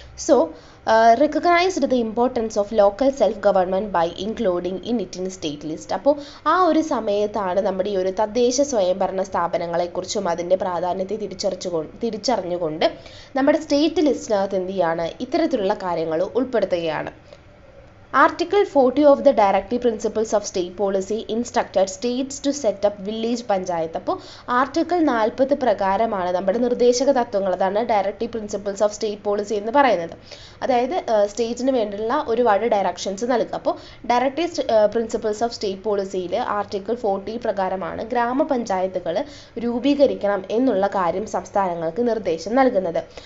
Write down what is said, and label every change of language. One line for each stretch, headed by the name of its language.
English: So recognised the importance of local self government by including in it in state list.
Malayalam: അപ്പോൾ ആ ഒരു സമയത്താണ് നമ്മുടെ ഈ ഒരു തദ്ദേശ സ്വയംഭരണ സ്ഥാപനങ്ങളെക്കുറിച്ചും അതിൻ്റെ പ്രാധാന്യത്തെ തിരിച്ചറിഞ്ഞുകൊണ്ട് നമ്മുടെ സ്റ്റേറ്റ് ലിസ്റ്റിനകത്ത് എന്ത് ചെയ്യാണ്, ഇത്തരത്തിലുള്ള കാര്യങ്ങൾ ഉൾപ്പെടുത്തുകയാണ്.
English: Article 40 of the Directive Principles of State Policy instructed states to set up village panchayat.
Malayalam: അപ്പോൾ ആർട്ടിക്കിൾ 40 പ്രകാരമാണ് നമ്മുടെ നിർദ്ദേശക തത്വങ്ങൾ, അതാണ് directive principles of state policy എന്ന് പറയുന്നത്. അതായത് സ്റ്റേറ്റിന് വേണ്ടിയുള്ള ഒരുപാട് ഡയറക്ഷൻസ് നൽകുക. അപ്പോൾ directive principles of state പോളിസിയിൽ article 40 പ്രകാരമാണ് ഗ്രാമപഞ്ചായത്തുകൾ രൂപീകരിക്കണം എന്നുള്ള കാര്യം സംസ്ഥാനങ്ങൾക്ക് നിർദ്ദേശം നൽകുന്നത്.